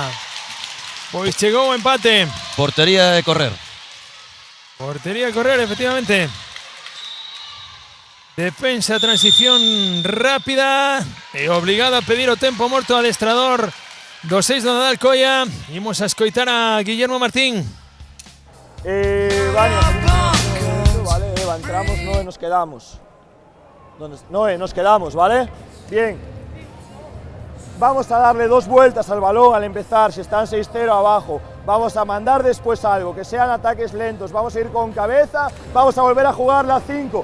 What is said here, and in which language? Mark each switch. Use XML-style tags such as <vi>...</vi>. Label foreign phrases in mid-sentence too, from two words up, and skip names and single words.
<gl>Pois chegou o empate. Portería de correr. Portería de correr, efectivamente. Defensa, transición rápida e obligado a pedir o tempo morto ao adestrador do 6 do Nadal Coia. Imos a escoitar a Guillermo Martín.</gl> <es>Vale, Eva, entramos, Noé, nos quedamos. Noé, nos quedamos, ¿vale? Bien. Vamos a darle 2 vueltas al balón al empezar, si están 6-0 abajo. Vamos a mandar después algo, que sean ataques lentos. Vamos a ir con cabeza, vamos a volver a jugar la 5.</es>